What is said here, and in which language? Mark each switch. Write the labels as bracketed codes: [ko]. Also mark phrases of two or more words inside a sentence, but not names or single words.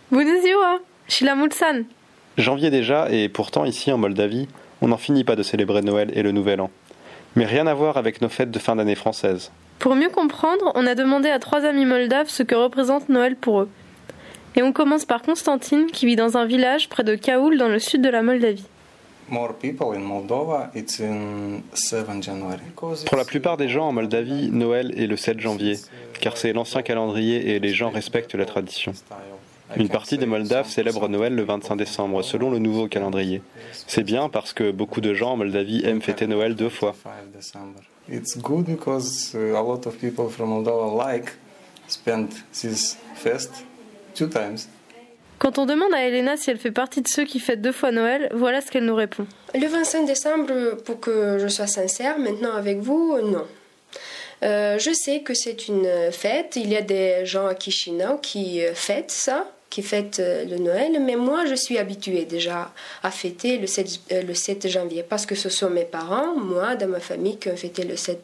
[ro] Bună ziua! Și la mulți ani! [fr] Janvier déjà, et pourtant ici en Moldavie, on n'en finit pas de célébrer Noël et le Nouvel An. Mais rien à voir avec nos fêtes de fin d'année françaises. Pour mieux comprendre, on a demandé à 3 amis moldaves ce que représente Noël pour eux. Et on commence par Constantine, qui vit dans un village près de Caoul, dans le sud de la Moldavie. Pour la plupart des gens en Moldavie, Noël est le 7 janvier, car c'est l'ancien calendrier et les gens respectent la tradition. Une partie des Moldaves célèbre Noël le 25 décembre, selon le nouveau calendrier. C'est bien parce que beaucoup de gens en Moldavie aiment fêter Noël 2 fois. [en] It's good because a lot of people from Moldova spend this fest 2 times. [fr] Quand on demande à Elena si elle fait partie de ceux qui fêtent 2 fois Noël, voilà ce qu'elle nous répond. Le 25 décembre, pour que je sois sincère, maintenant avec vous, non. Je sais que c'est une fête, il y a des gens à Chisinau qui fêtent ça, qui fêtent le Noël, mais moi je suis habituée déjà à fêter le 7 janvier parce que ce sont mes parents, moi, dans ma famille, qui ont fêté le 7.